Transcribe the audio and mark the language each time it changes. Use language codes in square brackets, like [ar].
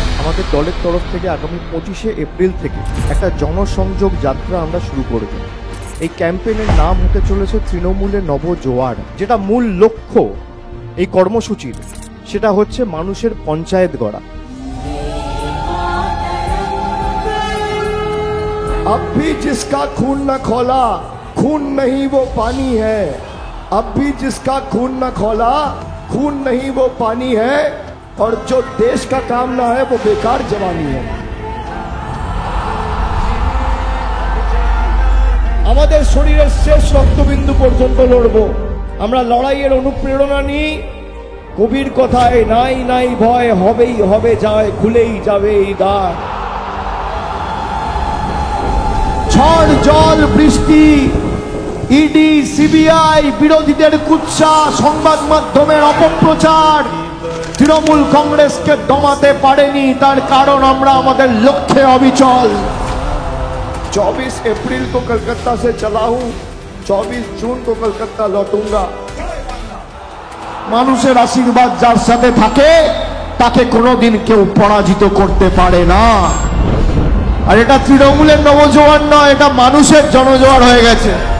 [bn] আমাদের দলের তরফ থেকে আগামী 25শে এপ্রিল থেকে একটা জনসংযোগ যাত্রা আমরা শুরু করব। এই ক্যাম্পেইনের নাম হতে চলেছে তৃণমূলের নবজোয়ার। যেটা মূল লক্ষ্য এই কর্মসূচির, সেটা হচ্ছে মানুষের পঞ্চায়েত গড়া। [hi] अब भी जिसका खून न खोला खून नहीं वो पानी है, अब भी जिसका खून न खोला खून नहीं वो पानी है, और जो देश का काम ना है वो बेकार जवानी है। [bn] আমাদের শরীরের শেষ রক্তবিন্দু পর্যন্ত লড়বো। আমরা লড়াইয়ের অনুপ্রেরণা নিই কবির কথায়, নাই নাই ভয়, হবেই হবে যায়, খুলেই যাবে এই দ্বার। ঝড় জল বৃষ্টি, ইডি সিবিআই, বিরোধীদের কুৎসা, সংবাদ মাধ্যমের অপপ্রচার তৃণমূল কংগ্রেসকে দমাতে পারেনি। তার কারণ আমরা আমাদের লক্ষ্যে অবিচল। [hi] 24 अप्रैल को कलकत्ता से चला हूं, 24 जून को कलकत्ता लौटूंगा। [bn] মানুষের আশীর্বাদ যার সাথে থাকে তাকে কোনোদিন কেউ পরাজিত করতে পারে না। আর এটা তৃণমূলের নবজোয়ার নয়, এটা মানুষের জনজোয়ার হয়ে গেছে।